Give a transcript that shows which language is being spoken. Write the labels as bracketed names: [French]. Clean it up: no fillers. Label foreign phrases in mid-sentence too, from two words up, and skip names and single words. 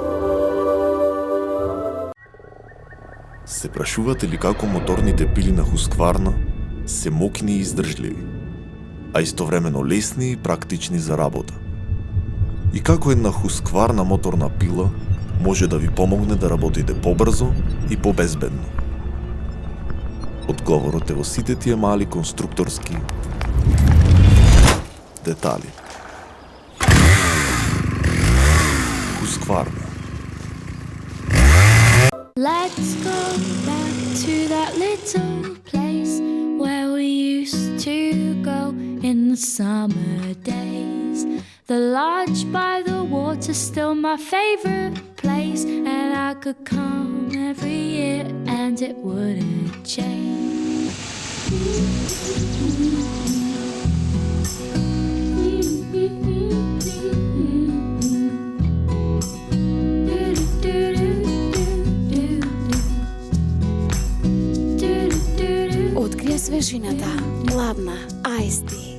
[Macedonian] Се прашувате ли како моторните пили на Husqvarna се мокни и издржливи, а истовремено лесни и практични за работа? И како една Husqvarna моторна пила може да ви помогне да работите побрзо и побезбедно? Одговорот е во сите тие мали конструкторски детали. Husqvarna. [English] Let's go back to that little place where we used to go in the summer days. The lodge by the water's still my favorite place, and I could come every year and it wouldn't change. [Macedonian] Открија свежината, ладна, ајсти.